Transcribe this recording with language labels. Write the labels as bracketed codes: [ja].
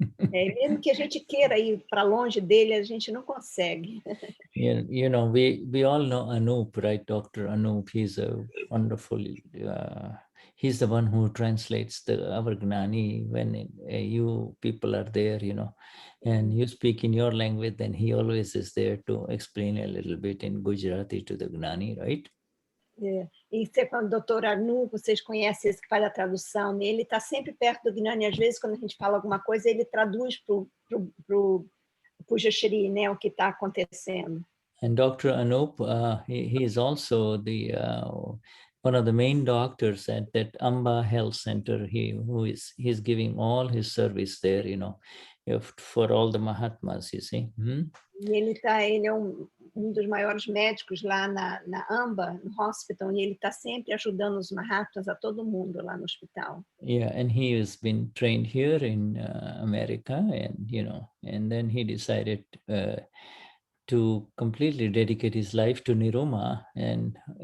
[pt] Mesmo que a gente queira ir para longe dele, a gente não consegue. [en] You know, we all know Anup, right? Dr. Anup, he's a wonderful, he's the one who translates our Gnani when you people are there, you know, and you speak in your language, then he always is there to explain a little bit in Gujarati to the Gnani, right? [pt] E você, quando o doutor Arnu, vocês conhecem esse que faz a tradução, ele está sempre perto do Gnani. Às vezes, quando a gente fala alguma coisa, ele traduz para o Pujashri, né, o que está acontecendo. [en] And Dr. Anup, he is also the one of the main doctors at that Amba Health Center. He's giving all his service there, you know, for all the Mahatmas, you see. [pt] E ele é um dos maiores médicos lá na Amba, no hospital, e ele está sempre ajudando os Mahatmas, a todo mundo lá no hospital. [en] Yeah, and he has been trained here in America, and you know, and then he decided to completely dedicate his life to Niruma, and